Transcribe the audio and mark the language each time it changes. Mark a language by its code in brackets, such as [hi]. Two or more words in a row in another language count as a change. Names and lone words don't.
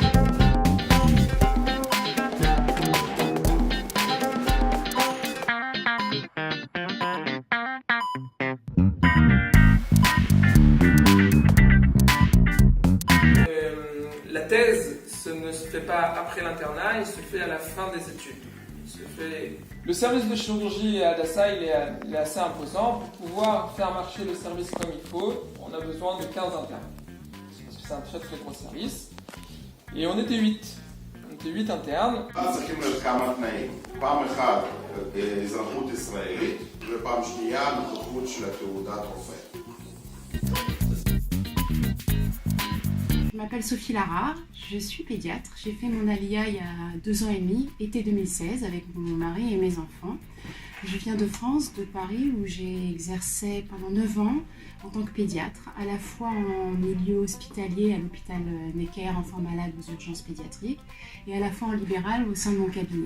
[fr] La thèse, ne se fait pas après l'internat, il se fait à la fin des études. Le service de chirurgie à Hadassah, il est assez imposant. Pour pouvoir faire marcher le service comme il faut, on a besoin de 15 internes. Parce que c'est un très très gros service. Et on était 8. On était 8 internes. [he] צריכים כמה תנאים. פעם אחת, אזרחות ישראלית, ופעם שנייה, נוכחות של תעודת רופא. [fr] Je m'appelle Sophie Lara, je suis pédiatre. J'ai fait mon ALIA il y a 2 ans et demi, été 2016, avec mon mari et mes enfants. Je viens de France, de Paris, où j'ai exercé pendant 9 ans en tant que pédiatre, à la fois en milieu hospitalier à l'hôpital Necker, enfants malades aux urgences pédiatriques, et à la fois en libéral au sein de mon cabinet.